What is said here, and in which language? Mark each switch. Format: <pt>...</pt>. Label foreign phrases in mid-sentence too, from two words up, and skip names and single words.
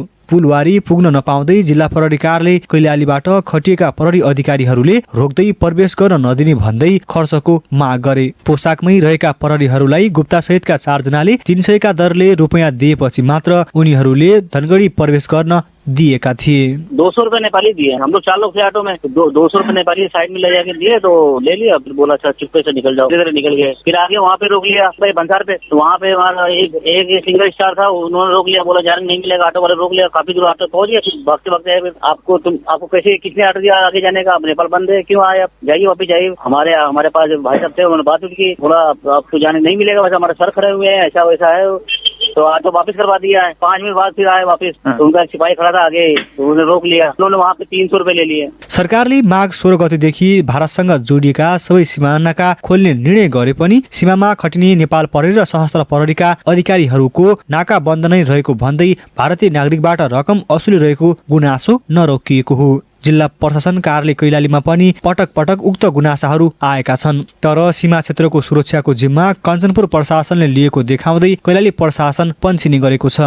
<ne>पुलवारी पुग्न नपाउँदै जिल्ला प्रहरी कार्यालय कैलालीबाट खटिएका प्रहरी अधिकारीहरूले रोक्दै प्रवेश गर्न नदिने भन्दै खर्चको माग गरे। पोसाकमै रहेका प्रहरीहरूलाई गुप्ता सहितका 4 जनाले 300 का दरले रुपियाँ दिएपछि मात्र उनीहरूले धनगढी प्रवेश गर्न दिएका थिए।</ne> <hi>200 रुपए नेपाली दिए, हम लोग 4 लोग थे ऑटो में, 200 रुपए नेपाली साइड में ले जाके दिए तो ले लिया, फिर बोला अच्छा चुपके से निकल जाओ, इधर निकल गए। फिर आगे वहाँ पे रोक लिया भाई भंसार पे, तो वहाँ पे हमारा एक</hi> <en>single star</en> <hi>था, उन्होंने रोक लिया, बोला जाने नहीं मिलेगा, ऑटो वाले रोक लिया, काफी दूर ऑटो पहुंच गया, भागते भागते आए, आपको कैसे कितने ऑटो दिया आगे जाने का, नेपाल बंद है, क्यों आए आप, जाइए वापस जाइए। हमारे पास भाई साहब थे, उन्होंने बात की, बोला आपको जाने नहीं मिलेगा, वैसे हमारे सर खड़े हुए हैं, ऐसा वैसा है, तो ऑटो वापस करवा दिया है। 5 मिनट बाद फिर आए वापस, तो उनका सिपाही खड़ा था आगे, तो उन्होंने रोक लिया, उन्होंने वहाँ पे 300 रुपए ले लिए।</hi> <ne>सरकारले माघ 16 गतेदेखि भारतसँग जोडिएका सबै सीमानाका खोल्ने निर्णय गरे पनि सीमामा खटिने नेपाल प्रहरी र सशस्त्र प्रहरीका अधिकारीहरूको नाका बन्द नै रहेको भन्दै भारतीय नागरिकबाट रकम असुलिरहेको गुनासो नरोकिएको हो। जिल्ला प्रशासन कार्यालय कैलालीमा पनि पटक पटक उक्त गुनासाहरू आएका छन्, तर सीमा क्षेत्रको सुरक्षाको जिम्मा कञ्चनपुर प्रशासनले लिएको देखाउँदै कैलाली प्रशासन पन्छिने गरेको छ।</ne>